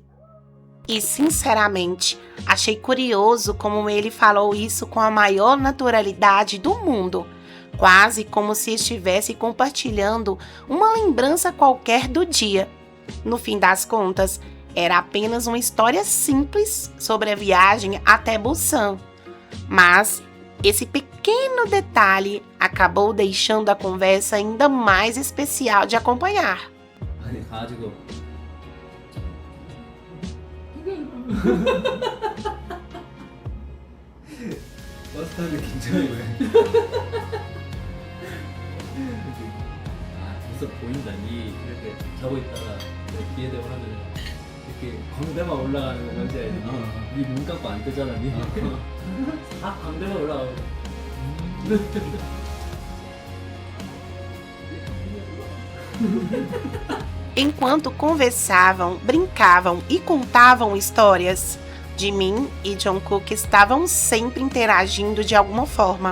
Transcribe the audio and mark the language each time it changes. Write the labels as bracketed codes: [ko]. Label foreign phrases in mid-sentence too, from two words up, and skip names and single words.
[pt] E, sinceramente, achei curioso como ele falou isso com a maior naturalidade do mundo, quase como se estivesse compartilhando uma lembrança qualquer do dia. No fim das contas, era apenas uma história simples sobre a viagem até Busan. Mas esse pequeno detalhe acabou deixando a conversa ainda mais especial de acompanhar. [ko] 아니 가가지고 버스 타는데 긴장해 왜? 벌써 보인다. 니 이렇게 자고 있다가 뒤에 대고 하면 이렇게 광대만 올라가는 거 뭔지 알지? 니눈 감고 안 뜨잖아. 니. 다 광대만 올라가고. [pt] Enquanto conversavam, brincavam e contavam histórias, Jimin e Jungkook estavam sempre interagindo de alguma forma.